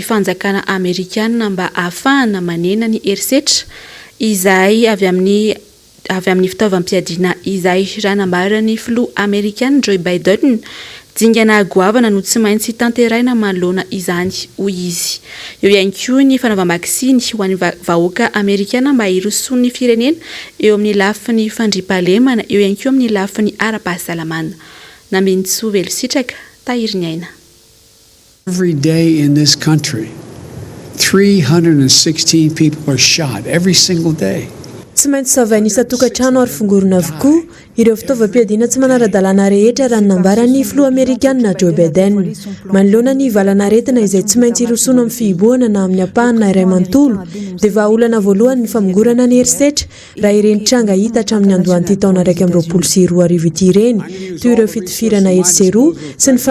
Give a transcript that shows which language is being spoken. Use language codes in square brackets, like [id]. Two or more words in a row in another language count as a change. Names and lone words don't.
[mg] fanjakana amerikanina mba ahafahana manena ny herisetra izay avy amin'ny fitaovam-piadiana izay ranambarany filoha amerikana Joe Biden dingana goavana no tsy maintsy tanteraina manoloana izany hoy izy eo ihany koa ny fanaovam-bakisiny ho an'ny vahoaka amerikana mba hirosoany ny firenena eo amin'ny lafin'ny fandriampahalemana eo ihany koa amin'ny lafin'ny ara-pahasalamana Namintsy Velositraka tahiry ny aina. [en] Every day in this country 316 people are shot every single day. [mg] Tsy maintsy savainisa tokantrano ary fongorona avokoa ireo fitaovam-piadiana tsy manara-dalàna rehetra raha nambarany filoha amerikanina Joe Biden manoloana ny valanaretina izay tsy maintsy hirosoana amin'ny fihibohana na amin'ny ampahana iray manontolo dia vahaolana voalohany ny famongorana ny herisetra raha ireny tranga hita hatramin'ny andohan'ity taona 2024 ity ireny toy ireo fitifirana heriseroa sy ny